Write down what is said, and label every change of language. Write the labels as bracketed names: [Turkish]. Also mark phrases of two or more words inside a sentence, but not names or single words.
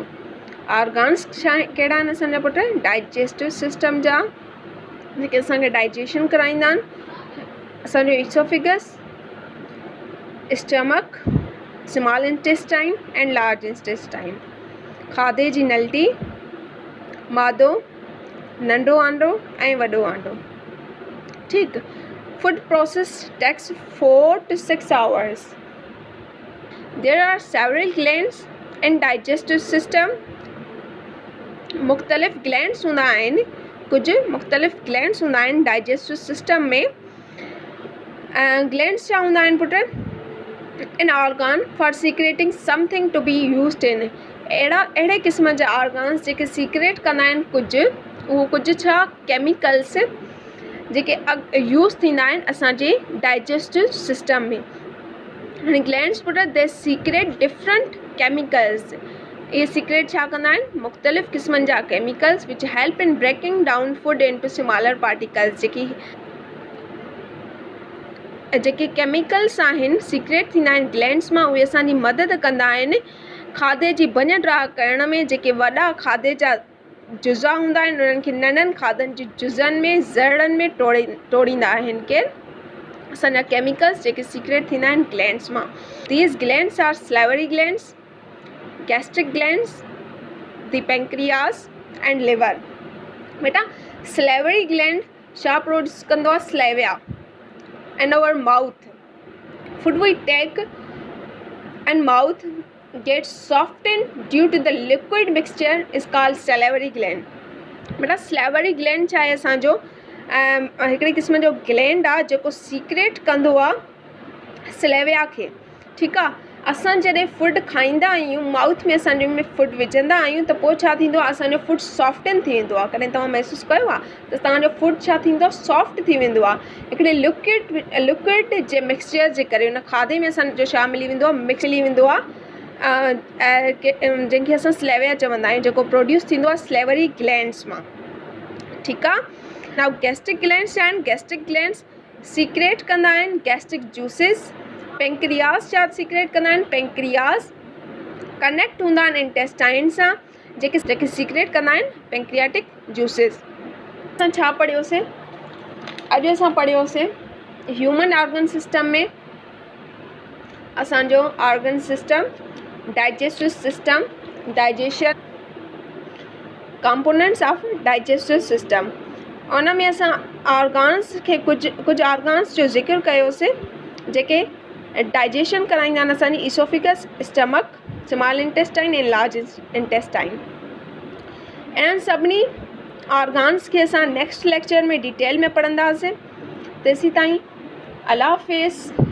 [Sindhi] ऑर्गन्स कहिड़ा आहिनि असांजा पुट? [English] digestive system [Sindhi] जा, जेके असांखे डाइजेशन कराईंदा आहिनि. असांजो ईसोफिगस, [English] stomach, small intestine and large intestine. [Sindhi] खाधे जी नली, मादो, नंढो आंडो ऐं वॾो आंडो. ठीकु. [English] food process takes 4 to 6 hours. There are several glands in digestive system. [Sindhi] मुख़्तलिफ़ ग्लैंड्स हूंदा आहिनि, कुझु मुख़्तलिफ़ ग्लैंड्स हूंदा आहिनि [English] digestive system [Sindhi] में। ग्लैंड्स छा हूंदा आहिनि पुट? [English] an organ for secreting something to be used in। [Sindhi] अहिड़े क़िस्म जा ऑर्गन्स जेके सीक्रेट कंदा आहिनि कुझु छा केमिकल्स जेके यूज़ थींदा आहिनि असांजे [English] digestive system [Sindhi] में। [English] हाणे ग्लैंड्स पुट they secrete different chemicals. [Sindhi] ये सीक्रेट छा कंदा आहिनि? मुख़्तलिफ़ क़िस्मनि जा [English] chemicals which help in breaking down food into smaller particles. [Sindhi] जेके केमिकल्स आहिनि सीक्रेट थींदा आहिनि ग्लैंड्स मां, उहे असांजी मदद कंदा आहिनि खाधे जी भञ-ड्राह करण में। जेके वॾा खाधे जा जुज़ा हूंदा आहिनि उन्हनि खे नंढनि खाधनि जी जुज़नि में ज़रड़नि में तोड़ींदा आहिनि केरु? असांजा केमिकल्स जेके सीक्रेट थींदा आहिनि ग्लैंड्स मां। [English] these glands are salivary glands, gastric glands, the pancreas and liver. [Sindhi] बेटा सलेवरी ग्लैंड छा प्रोड्यूस कंदो आहे? स्लेविया। [English] And our mouth, food we take and mouth gets softened due to the liquid mixture is called salivary gland। [Sindhi] बेटा [English] salivary gland [Sindhi] छा आहे? असांजो हिकिड़े क़िस्म जो ग्लैंड आहे जेको सीक्रेट कंदो आहे स्लेविया खे। ठीकु आहे। असां जॾहिं फूड खाईंदा आहियूं, माउथ में असांजे में फूड विझंदा आहियूं त पोइ छा थींदो आहे? असांजो फूड सॉफ्टन थी वेंदो आहे। कॾहिं तव्हां महसूसु कयो आहे त तव्हांजो फूड छा थींदो? सॉफ्ट थी वेंदो आहे हिकिड़े लिक्विड जे मिक्सचर जे करे। उन खाधे में असांजो छा मिली वेंदो आहे? मिली वेंदो आहे जंहिंखे असां स्लेविया चवंदा आहियूं, जेको प्रोड्यूस थींदो आहे [English] salivary glands [Sindhi] मां। ठीकु आहे। [English] now gastric glands [Sindhi] छा आहिनि? [English] gastric glands secrete [Sindhi] कंदा आहिनि [English] gastric juices. [Sindhi] पेंक्रियास छा सीक्रेट कंदा आहिनि? [English] pancreas connect [Sindhi] हूंदा आहिनि इंटेस्टाइन सां, जेके सीक्रेट कंदा आहिनि [English] pancreatic juices. [Sindhi] असां छा पढ़ियोसीं? अॼु असां पढ़ियोसीं [English] human organ system [Sindhi] में असांजो [English] organ system, digestive system, digestion, components of digestive system. [Sindhi] उन में असां ऑर्गन्स खे कुझु ऑर्गन्स जो ज़िक्र कयोसीं जेके डाइजेशन कराईंदा आहिनि असांजी [English] esophagus, stomach, small intestine [Sindhi] ऐं [English] large intestine. [Sindhi] इन्हनि सभिनी ऑर्गन्स खे असां [English] next lecture [Sindhi] में डिटेल में पढ़ंदासीं। तेसीं ताईं [Urdu] اللہ حافظ.